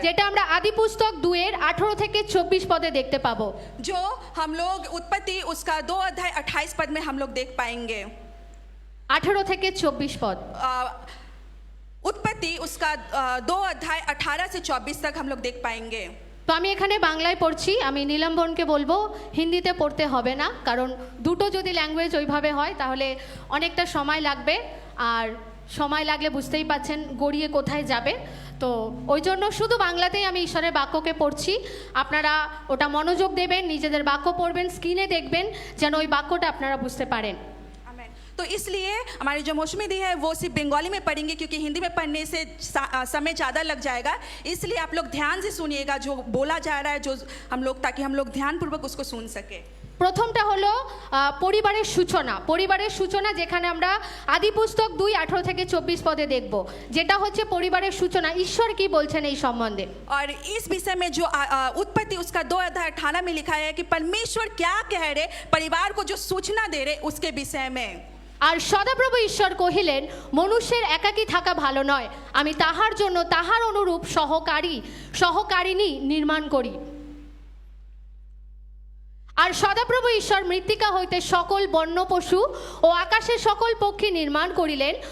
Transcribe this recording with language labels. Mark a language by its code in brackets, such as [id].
[bn] যেটা আমরা আদি পুস্তক 2 এর 18 থেকে 24 পদে দেখতে পাবো। [hi] जो हम लोग उत्पत्ति उसका 2 अध्याय 28 पद में हम लोग देख पाएंगे। [bn] 18 থেকে 24 পদ। [hi] उत्पत्ति उसका 2 अध्याय 18 से 24 तक हम लोग देख पाएंगे। [bn] তো আমি এখানে বাংলায় পড়ছি, আমি নীলম্বনকে বলবো হিন্দিতে পড়তে হবে না, কারণ দুটো যদি ল্যাঙ্গুয়েজ ওইভাবে হয় তাহলে অনেকটা সময় লাগবে, আর সময় লাগলে বুঝতেই পাচ্ছেন গড়িয়ে কোথায় যাবে। তো ওই জন্য শুধু বাংলাতেই আমি ঈশ্বরের বাক্যকে পড়ছি, আপনারা ওটা মনোযোগ দেবেন, নিজেদের বাক্য পড়বেন, স্ক্রিনে দেখবেন যেন ওই বাক্যটা আপনারা বুঝতে পারেন। [hi] तो इसलिए हमारी जो मौसमी दी है वो सिर्फ बंगाली में पढ़ेंगे, क्योंकि हिंदी में पढ़ने से समय ज़्यादा लग जाएगा। इसलिए आप लोग ध्यान से सुनिएगा जो बोला जा रहा है, जो हम लोग, ताकि हम लोग ध्यानपूर्वक उसको सुन सके। [bn] প্রথমটা হলো পরিবারের সূচনা। পরিবারের সূচনা যেখানে আমরা আদি পুস্তক 2 18 থেকে 24 পদে দেখব, যেটা হচ্ছে পরিবারের সূচনা। ঈশ্বর কি বলছেন এই সম্বন্ধে। [hi] और इस विषय में जो उत्पत्ति उसका 2 अध्याय 18 में लिखा है कि परमेश्वर क्या कह रहे, परिवार को जो सूचना दे रहे उसके विषय में। [bn] আর সদাপ্রভু ঈশ্বর কহিলেন, মনুষ্যের একাকী থাকা ভালো নয়, আমি তাহার জন্য তাহার অনুরূপ সহকারিণী নির্মাণ করি। আর সদাপ্রভু ঈশ্বর মৃত্তিকা হইতে সকল বন্য পশু ও আকাশের সকল পক্ষী নির্মাণ করিলেন।